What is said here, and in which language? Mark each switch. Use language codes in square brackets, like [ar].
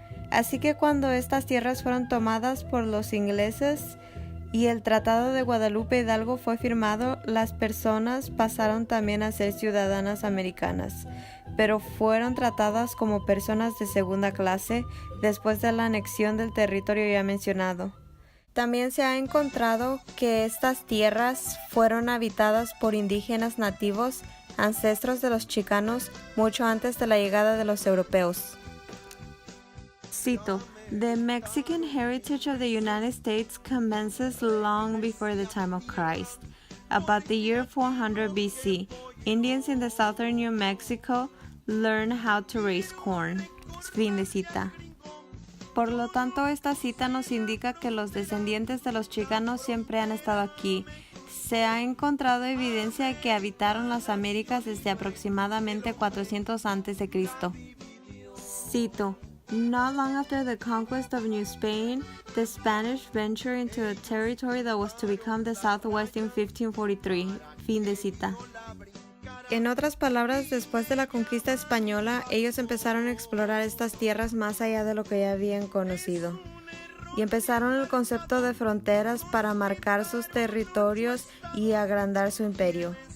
[es] Así que cuando estas tierras fueron tomadas por los ingleses y el Tratado de Guadalupe Hidalgo fue firmado, las personas pasaron también a ser ciudadanas americanas, pero fueron tratadas como personas de segunda clase después de la anexión del territorio ya mencionado. También se ha encontrado que estas tierras fueron habitadas por indígenas nativos, ancestros de los chicanos, mucho antes de la llegada de los europeos. [en] Cito: The Mexican heritage of the United States commences long before the time of Christ. About the year 400 BC, Indians in the southern New Mexico learned how to raise corn. [es] Fin de cita. Por lo tanto, esta cita nos indica que los descendientes de los chicanos siempre han estado aquí. Se ha encontrado evidencia de que habitaron las Américas desde aproximadamente 400 a.C. [en] Cito: Not long after the conquest of New Spain, the Spanish ventured into a territory that was to become the Southwest in 1543. [es] Fin de cita. En otras palabras, después de la conquista española, ellos empezaron a explorar estas tierras más allá de lo que ya habían conocido. Y empezaron el concepto de fronteras para marcar sus territorios y agrandar su imperio.